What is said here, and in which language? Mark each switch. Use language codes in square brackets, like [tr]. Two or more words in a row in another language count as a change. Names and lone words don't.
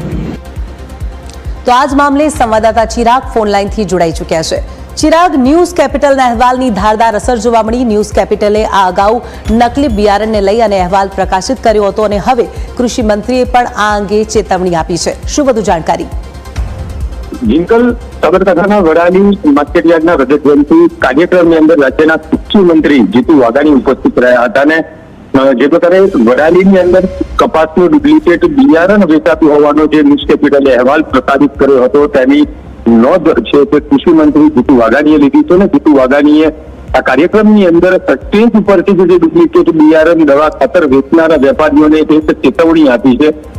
[gu] તો આજ મામલે સંવાદદાતા ચિરાગ ફોન લાઈનથી જોડાઈ ચૂક્યા છે। ચિરાગ, ન્યૂઝ કેપિટલના અહેવાલની ધારદાર અસર જોવા મળી। ન્યૂઝ કેપિટલે આ અગાઉ નકલી બિયારણને લઈ અને અહેવાલ પ્રકાશિત કર્યો હતો અને હવે કૃષિ મંત્રીએ પણ આ અંગે ચેતવણી આપી છે। શું વધુ જાણકારી? જિનકલ સાબરકાંઠાના વડાલી માર્કેટ યાર્ડના રજત જયંતી કાર્યક્રમની અંદર રાજ્યના કૃષિ મંત્રી જીતુ વાઘાણી ઉપસ્થિત રહ્યા હતા અને જે પ્રકારે વડાલીની અંદર કપાસનું ડુપ્લિકેટ બિયારણ વેચાતું હોવાનો જે ન્યૂઝ કેપિટલે અહેવાલ પ્રસારિત કર્યો હતો તેની નોંધ છે તે કૃષિ મંત્રી જીતુ વાઘાણીએ લીધી છે। ને જીતુ વાઘાણીએ આ કાર્યક્રમની અંદર સ્ટેજ ઉપરથી જે ડુપ્લિકેટ બિયારણ, દવા, ખાતર વેચનારા વેપારીઓને એક ચેતવણી આપી છે।